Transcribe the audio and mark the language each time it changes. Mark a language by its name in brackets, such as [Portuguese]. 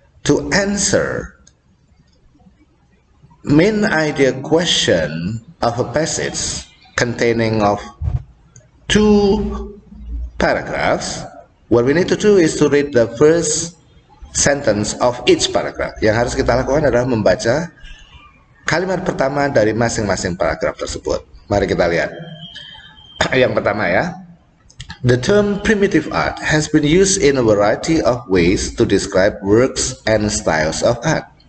[English] To answer main idea question of a passage containing of 2 paragraphs, what we need to do is to read the first sentence of each paragraph. [Indonesian] Yang harus kita lakukan adalah membaca kalimat pertama dari masing-masing paragraf tersebut. Mari kita lihat. Yang pertama ya. [English] The term primitive art has been used in a variety of ways to describe works and styles of art.